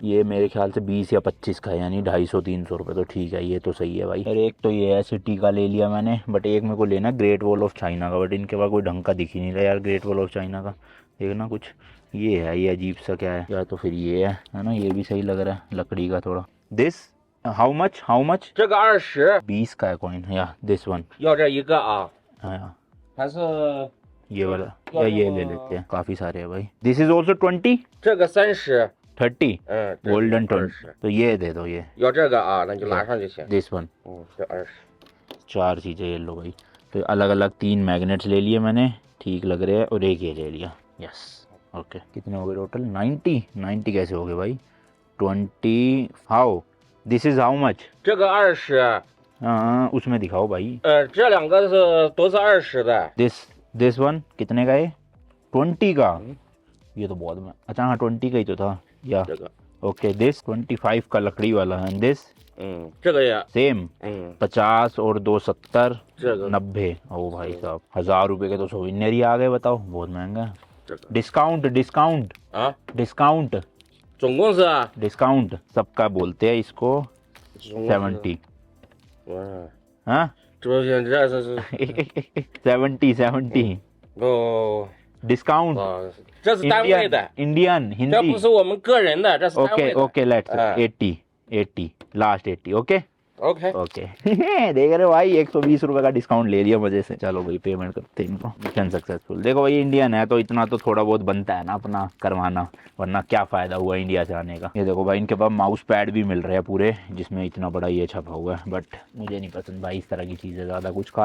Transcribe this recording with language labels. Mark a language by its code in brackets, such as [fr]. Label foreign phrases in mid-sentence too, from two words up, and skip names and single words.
[hi] ये मेरे ख्याल से 20 या 25 का है, यानी 250-300 रुपये, तो ठीक है, ये तो सही है भाई। अरे एक तो ये है सिटी का ले लिया मैंने, बट एक मेरे को लेना ग्रेट वॉल ऑफ चाइना का, बट इनके पास कोई ढंग का दिख ही नहीं रहा यार ग्रेट वॉल ऑफ चाइना का, देखना कुछ ये है, ये अजीब सा क्या है, या तो फिर ये है ना, ये भी सही लग रहा है लकड़ी का थोड़ा। [en] This how much, how much? [zh] 这个20， [hi] 20 का है कॉइन, या [en] this one? [zh] 要这一个啊， [hi] हाँ [zh] 还是 [hi] ये वाला, या ये ले लेते हैं, काफ़ी सारे हैं भाई। [en] This is also 20, [zh] 这个30， 30 这个 गोल्डन 20 [hi] 20, तो ये दे दो ये। [zh] 要这个啊，那就拿上就行。 [en] This one, [zh] 这20， [hi] 4 चीज़ें ये लो भाई। तो अलग अलग 3 मैग्नेट्स ले लिए मैंने, ठीक लग रहे हैं, और एक ये ले लिया, [en] yes okay. [hi] कितने हो गए टोटल? 90 कैसे हो गए भाई? 20 [en] how, this is how much? [zh] 这个20， [hi] हाँ उसमें दिखाओ भाई। [zh] 这两个都是20的。 [en] this one [hi] कितने का है? 20 का, ये तो बहुत में, अच्छा हाँ 20 का ही तो था, या [zh] 这个， [en] Okay. This [hi] 25 का लकड़ी वाला है, दिस [zh] 这个也， [hi] सेम 50 और 2 70, [zh] 这个 90। [hi] ओ भाई साहब 1000 रुपए के तो सोविनियर ही आ गए, बताओ बहुत महंगा है। [zh] 这个 [en] discount discount [zh] 啊， डिस्काउंट 总共是啊， [hi] डिस्काउंट सबका बोलते हैं इसको, [zh] 总共是 70। 嗯， [hi] हाँ [zh] 这是 70 哦， डिस्काउंट 这是单位的， इंडियन 这 हिंदी। 不是我们个人的，这是单 ओके 位的。 [en] okay let's [hi] हाँ। [en] 80 last 80 okay OK， ओके। [hi] देख रहे हो भाई 120 रुपए का डिस्काउंट ले लिया मजे से। चलो भाई पेमेंट करते हैं इनको, [en] mission successful. [hi] देखो भाई इंडियन है तो इतना तो थोड़ा बहुत बनता है ना अपना करवाना, वरना क्या फ़ायदा हुआ इंडिया से आने का। ये देखो भाई इनके पास [en] mouse pad [hi] भी मिल रहे हैं पूरे, जिसमें इतना बड़ा ये छपा हुआ है, बट मुझे नहीं पसंद भाई इस तरह की चीज़ें ज़्यादा कुछ खास।